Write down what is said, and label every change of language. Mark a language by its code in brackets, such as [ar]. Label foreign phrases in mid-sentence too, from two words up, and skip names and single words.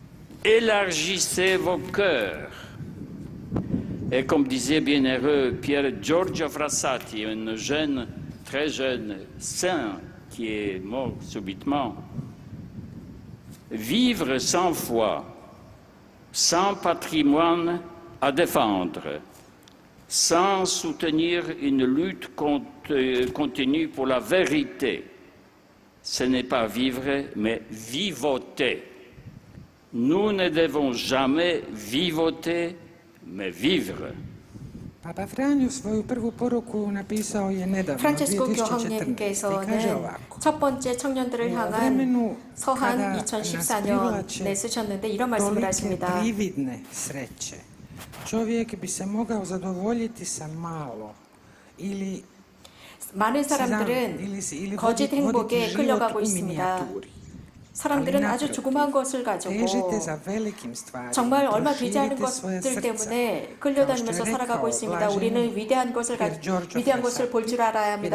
[fr] Élargissez vos cœurs Et comme disait bienheureux Pier Giorgio Frassati, un jeune, très jeune saint qui est mort subitement, vivre sans foi, sans patrimoine à défendre, sans soutenir une lutte continue pour la vérité, ce n'est pas vivre, mais vivoter. Nous ne devons jamais vivoter, mais vivre. [hr] Papa Franjo svoju prvu poruku napisao je nedavno, [ko] 프란체스코 [hr] 2014. I kaže [ko] 교황님께서는 [hr] ovako. [ko] 첫 번째 청년들을 [hr] 우 [ko] 향한 [hr] vremenu [ko] 서한 [hr] kada nas [ko] 2014년에 쓰셨는데 이런 말씀을 [hr] tolike [ko] 하십니다. [hr] prividne sreće, čovjek bi se mogao zadovoljiti sa malo ili [ko] 많은 사람들은 거짓 행복에 끌려가고 있습니다. 사람들은 아주 조그마한 것을 가지고 정말 얼마 되지 않은 것들 때문에 끌려다니면서 살아가고 있습니다. 우리는 위대한 것을 볼 줄 알아야 합니다.